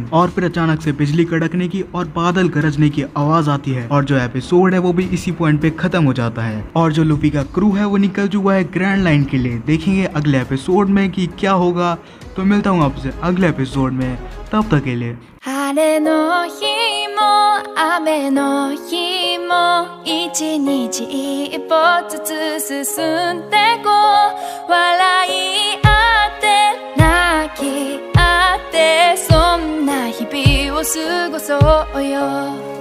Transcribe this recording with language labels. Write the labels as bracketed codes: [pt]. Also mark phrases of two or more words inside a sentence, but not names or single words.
[hi] और फिर अचानक से बिजली कड़कने की और बादल गरजने की आवाज़ आती है और जो एपिसोड है वो भी इसी पॉइंट पे ख़त्म हो जाता है। और जो लूफी का क्रू है वो निकल चुका है ग्रैंड लाइन के लिए। देखेंगे अगले एपिसोड में कि क्या होगा। तो मिलता हूँ आपसे अगले एपिसोड में, तब तक के लिए। [ja] 晴れの日も雨の日も一日一歩ずつ進んでこう笑い合って泣き合ってそんな日々を過ごそうよ